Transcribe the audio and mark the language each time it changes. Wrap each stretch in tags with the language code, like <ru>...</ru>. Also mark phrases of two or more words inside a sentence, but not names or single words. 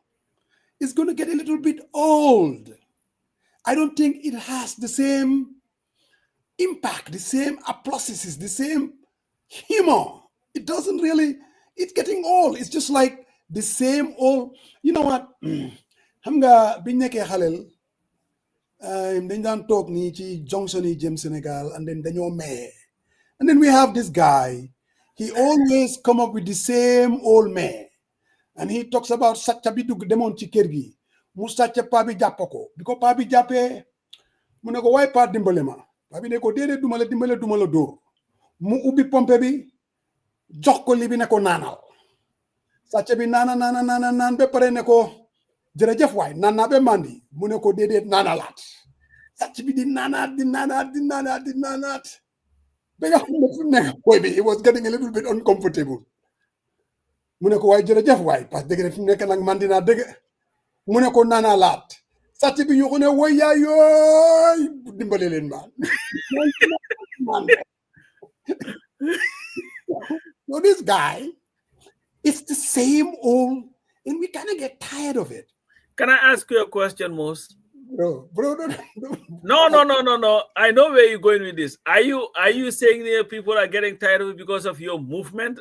<en>It's going to get a little bit old. I don't think it has the same impact, the same applauses, the same humor. It doesn't really It's getting old. It's just like the same old. You know what?</en> <wo>Xam nga biñ nekkee xalel dañ daan toog nii ci junction yi jëm Sénégal</wo> <en>and then</en> <wo>dañoo maye.</wo> <en>And then we have this guy. He always come up with the same old man. And he talks about</en> <wo>sàcca bi dugg demoon ci kër gi mu sàcca paa bi jàpp ko bi ko paa bi jàppee mu ne ko waaye paa dimbale ma paa bi ne ko déedéet duma la dimbale duma la dóor mu ubbi pompe bi jox ko li bi ne ko naanal sàcca bi naan ba pare ne ko jërëjëf waay naan naa ba mandi mu ne ko déedéet naanalaat sàcc bi di naanaat ba nga xam ne fu nekk boy bi</wo> <en>it was getting a little bit uncomfortable</en> <wo>mu ne ko waaye jërëjëf waay</wo> <fr>parce que</fr> <wo>dëgg fi mu nekk nag man dinaa dëgg mu ne ko naanaa laat sàcc bi yu ko ne woy yaa yooy dimbale leen maan</wo> <en>so this guy, it's the same old, and we kind of get tired of it. Can I ask you a question, Mos? Bro. No. I know where you're going with this. Are you saying that people are getting tired of it because of your movement?</en>